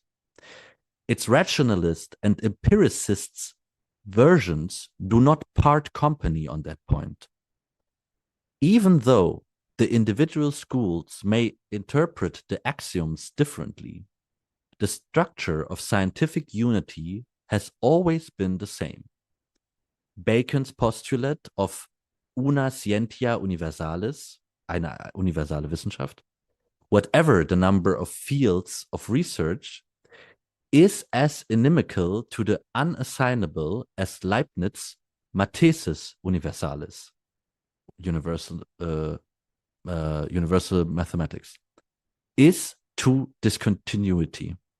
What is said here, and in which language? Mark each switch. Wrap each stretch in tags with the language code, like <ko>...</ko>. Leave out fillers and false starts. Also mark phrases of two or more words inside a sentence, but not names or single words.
<en>Its rationalist and empiricists' versions do not part company on that point. Even though the individual schools may interpret the axioms differently, the structure of scientific unity has always been the same. Bacon's postulate of</en> <la>una scientia universalis,</la> <de>eine universale Wissenschaft,</de> <en>whatever the number of fields of research, is as inimical to the unassignable as Leibniz'</en> <la>Mathesis universalis,</la> <en>universal mathematics, is to discontinuity.</en>